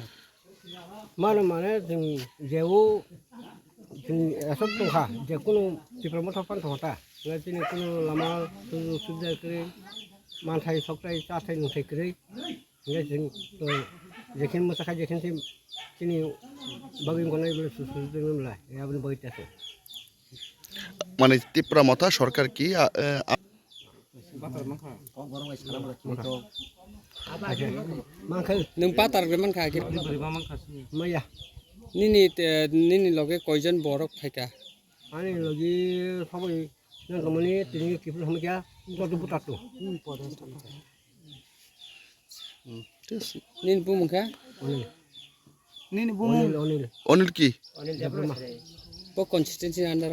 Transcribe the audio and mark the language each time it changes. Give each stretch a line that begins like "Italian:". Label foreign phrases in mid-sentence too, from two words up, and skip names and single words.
Kok Borok: माने जों जेव जों सब दंखा जेखुनु तिप्रामथा फानथ'था दिनै कुनु लामा सुबिदा गैयै मानथाय सकाय जाथाय नुथाय गैयै जों जेखिन मोसाखा जेखिन दिनै बागै गनाय बले सुसुदोंमोनलाय याबनो बगैतासो
Bangla: মানে তিপ্রামথা সরকার কি
Kok Borok: नों पातारग्रे मानखायाखै मैया निनि लगे कयजन बरक फायका आंनि लगे सबै नांगौमानि दिनै किफोर हमैया गथ' बुथारथ' निन बुमुखा
Bangla: অনিল কি
Kok Borok: अनिल देबबर्मा ब कन्सिस्टेन्सि आन्दार